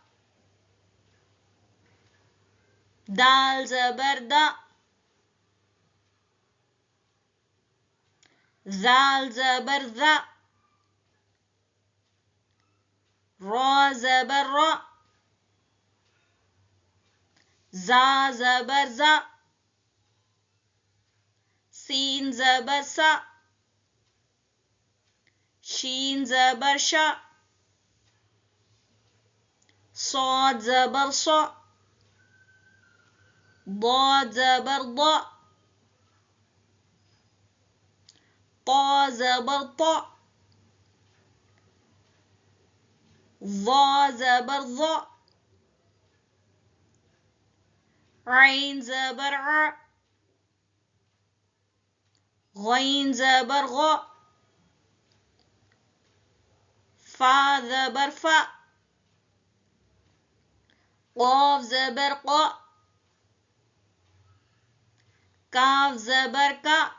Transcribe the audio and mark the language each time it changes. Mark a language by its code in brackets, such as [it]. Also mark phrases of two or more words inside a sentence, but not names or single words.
[ur] دال زبر دا، ذال زبر ذا، را زبر را، زا زبر زا، سین زبر سا, شین زبر شا, صاد زبر صا, ضاد ज़बर ضा, طا ज़बर طा, ظा ज़बर ظा, عين زبر عا, غين ज़बर غा, فا زبر فا، قاف زبر قا، کاف زبر کا,